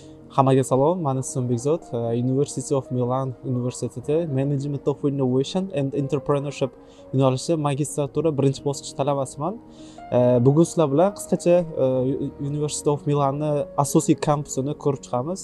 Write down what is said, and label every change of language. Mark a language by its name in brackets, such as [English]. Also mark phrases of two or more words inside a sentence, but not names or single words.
[Uzbek] Hammaga salom, men ismim Bekzod. University of Milan universiteti Management of Innovation and Entrepreneurship yo'nalishi magistratura birinchi bosqich talabasiman. Bugun sizlar bilan qisqacha University of Milanning asosiy kampusini ko'rib chiqamiz.